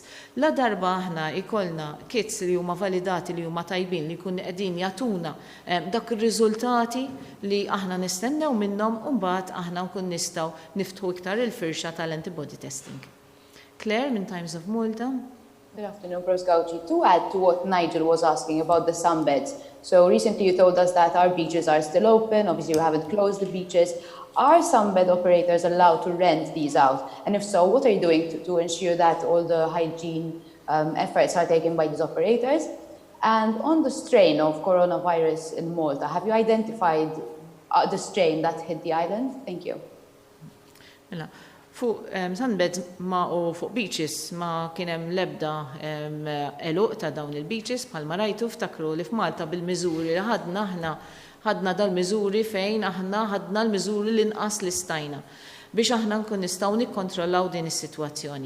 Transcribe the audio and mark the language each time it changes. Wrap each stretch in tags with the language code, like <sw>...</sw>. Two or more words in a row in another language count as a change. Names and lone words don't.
<mt>La darba aħna ikollna kits li huma validati li huma tajbin li kun qegħdin jagħtuna dak ir-riżultati li aħna nistennew minnhom u mbagħad aħna nkun nistgħu niftħu iktar il-firxa tal-</mt> <en>antibody testing.</en> <mt>Claire minn Times of Malta.</mt> <en>Good afternoon, Professor Gauci. To add to what Nigel was asking about the sunbeds, so recently you told us that our beaches are still open, obviously we haven't closed the beaches. Are sunbed operators allowed to rent these out? And if so, what are you doing to ensure that all the hygiene efforts are taken by these operators? And on the strain of coronavirus in Malta, have you identified the strain that hit the island? Thank you.</en> <mt>Fuq sunbeds u fuq beaches ma kien hemm l-ebda eluq ta' dawn il-beaches bħalma rajtu ftakru li f'Malta bil-miżuri li ħadna dal-miżuri fejn aħna ħadna l-miżuri li nqas li stajna biex aħna nkun nistgħu nikkontrollaw din is-sitwazzjoni.</mt>